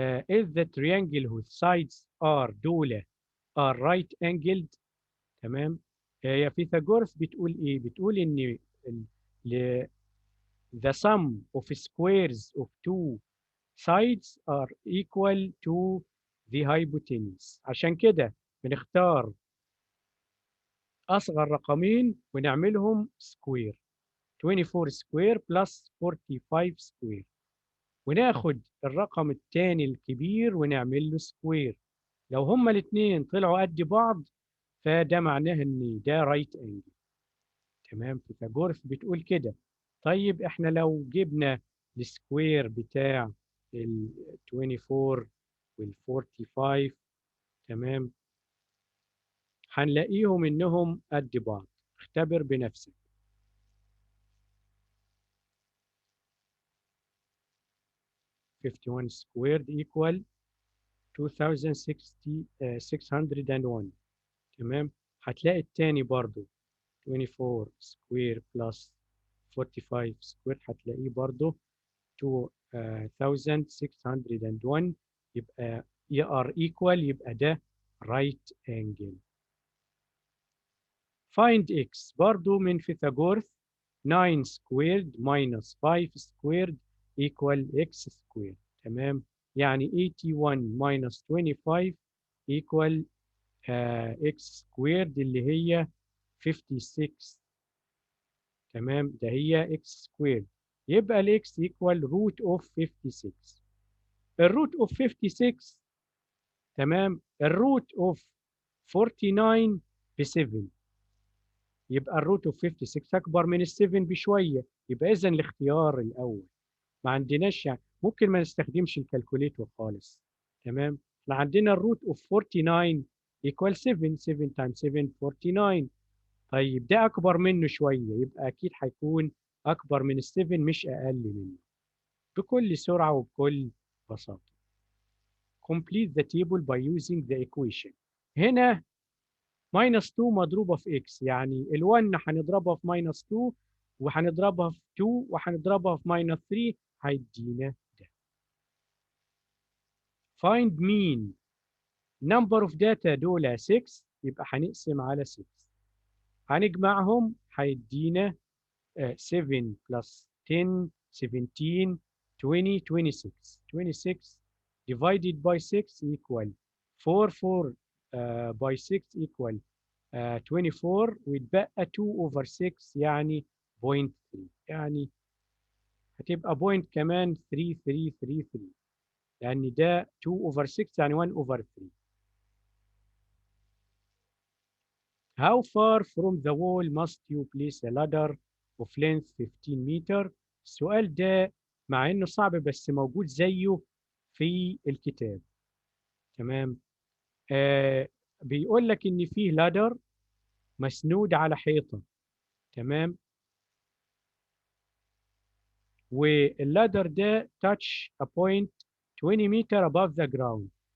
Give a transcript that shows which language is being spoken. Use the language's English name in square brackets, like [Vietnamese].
[English] is the triangle whose sides are [Arabic] دولة [English] are right angled. [Arabic] تمام. يا فيثاغورس بتقول ايه؟ بتقول ان ال- [English] the sum of squares of two sides are equal to the hypotenuse. [Arabic] عشان كده بنختار أصغر رقمين ونعملهم سكوير. 24 سكوير بلس 45 سكوير، وناخد الرقم الثاني الكبير ونعمل له سكوير. لو هما الاثنين طلعوا قد بعض فده معناه ان ده رايت انجل. تمام، فيثاغورس بتقول كده. طيب احنا لو جبنا السكوير بتاع ال 24 وال 45، تمام، هنلاقيهم انهم قد بعض. اختبر بنفسك. [English] 51 squared equal 2601. تمام. [Arabic] هتلاقي التاني برضو [English] 24 square plus 45 square [Arabic] هتلاقيه برضو 2601. يبقى [English] are equal، [Arabic] يبقى ده [English] right angle. find x [Arabic] برضو من فيثاغورس. [English] 9 squared minus 5 squared equal x squared. [Arabic] تمام، يعني 81 [English] minus 25 equal x squared [Arabic] اللي هي 56. تمام، ده هي [English] x squared. [Arabic] يبقى ال [English] x equal root of 56. [Arabic] الروت of 56، تمام، الروت of 49 ب 7. يبقى الروت اوف 56 اكبر من ال 7 بشويه. يبقى اذا الاختيار الاول. ما عندناش يعني، ممكن ما نستخدمش الكالكوليتور خالص. تمام، احنا عندنا الروت اوف 49 ايكوال 7. 7 تايمز 7 49. طيب ده اكبر منه شويه، يبقى اكيد هيكون اكبر من ال 7 مش اقل منه. بكل سرعه وبكل بساطه. [English] Complete the table by using the equation. [Arabic] هنا ماينس 2 مضروبة في اكس، يعني ال1 هنضربها في ماينس 2 وهنضربها في 2 وهنضربها في ماينس 3 هيدينا ده. [English] find mean number of data [Arabic] دول 6، يبقى هنقسم على 6. هنجمعهم هيدينا 7 plus 10 17 20 26. [English] 26 divided by 6 equal 4. [Arabic] 4 by 6 equal 24، ويتبقى [English] 2 over 6 [Arabic] يعني 0.3. يعني هتبقى بوينت كمان 3333، لأن ده [English] 2 over 6 [Arabic] يعني 1 over 3. [English] How far from the wall must you place a ladder of length 15 meter؟ [Arabic] السؤال ده مع إنه صعب بس موجود زيه في الكتاب. تمام. بيقول لك إن فيه لادر مسنود على حيطة. تمام. واللادر ده [English] touch a point 20 meter above the ground.